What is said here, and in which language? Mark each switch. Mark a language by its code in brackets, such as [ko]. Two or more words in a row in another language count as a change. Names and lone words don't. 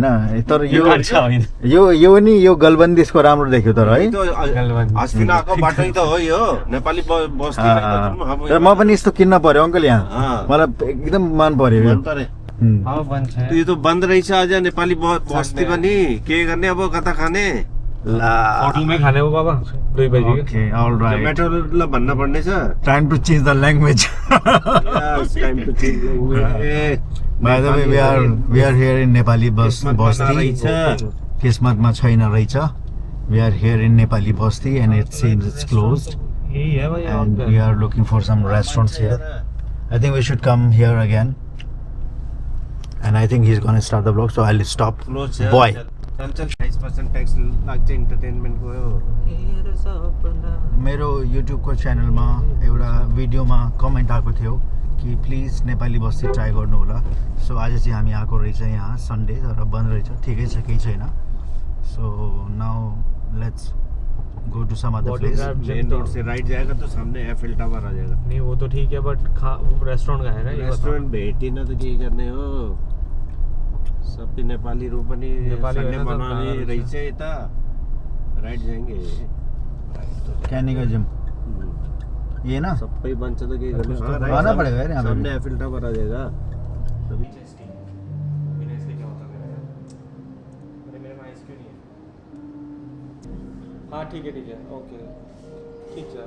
[ne] तर यो नि यो गलबन्दीको राम्रो देख्यो तर है. अस्ति आएको बाटै त हो यो नेपाली बस्ती. म पनि यस्तो किन्न पर्यो अङ्कल यहाँ. मलाई एकदम मन पर्यो यो. यो त बन्द रहेछ आज नेपाली बस्ती पनि. के गर्ने अब कता खाने? होटल में खाने हो बाबा 2 बजे. [en] okay all right. [ne] मेट्रोलाई भन्न पर्ने छ. [en] time to change the language. time to change language. By the way, we are here in Nepali बस्ती. [ne] किस्मतमा छैन रहेछ. [en] We are here in Nepali बस्ती and it seems it's closed. And we are looking for some restaurants here. I think we should come here again. And I think he's gonna start the vlog, so I'll stop. Boy. [ne] चल चल 28% टैक्स लाग्छ इन्टरटेनमेन्ट गयो मेरो युट्युबको च्यानलमा एउटा भिडियोमा कमेन्ट आएको थियो कि प्लिज नेपाली बस्ती ट्राई गर्नु होला। सो आज चाहिँ हामी आएको रहेछ यहाँ सन्डे, तर बन्द रहेछ, ठिकै छ, केही छैन। [en] so now let's go to some other place. main road [hi] से राइट जाएगा तो सामने एफिल टावर आ जाएगा। नहीं वो तो ठीक है, बट वो रेस्टोरेंट का है ना? [ne] रेस्टोरेंट भेटिन त के गर्ने हो, सबै नेपालीहरु पनि सन्डे बनाउने रहेछ यता। [hi] राइट जाएंगे कैनी का जिम ये ना [ne] सबै बन्छ त के गर्ने। [hi] आना पड़ेगा यार यहाँ पे। सामने एफिल टावर आ जाएगा। हाँ ठीक है ओके ठीक है।